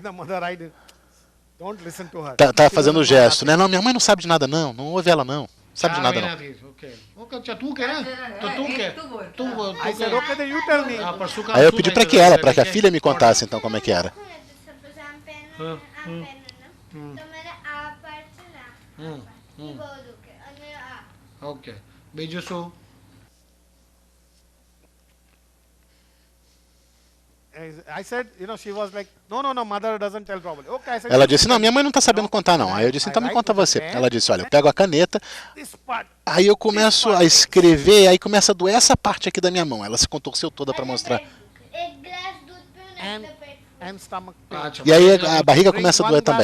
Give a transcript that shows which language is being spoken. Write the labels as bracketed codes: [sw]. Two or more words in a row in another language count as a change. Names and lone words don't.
[pt] Tá fazendo o gesto, né? Não, minha mãe não sabe de nada não ouve ela não. Sabe de nada não. Aí eu pedi para que a filha me contasse então como é que era. [gu] Okay. બીજું શું? [en] I said, she was like, no, mother doesn't tell probably. Okay, I said, [pt] ela disse, não, minha mãe não está sabendo contar não. Aí eu disse, então me conta você. Ela disse, olha, eu pego a caneta, aí eu começo a escrever, aí começa a doer essa parte aqui da minha mão. Ela se contorceu toda para mostrar. E aí a barriga começa a doer também.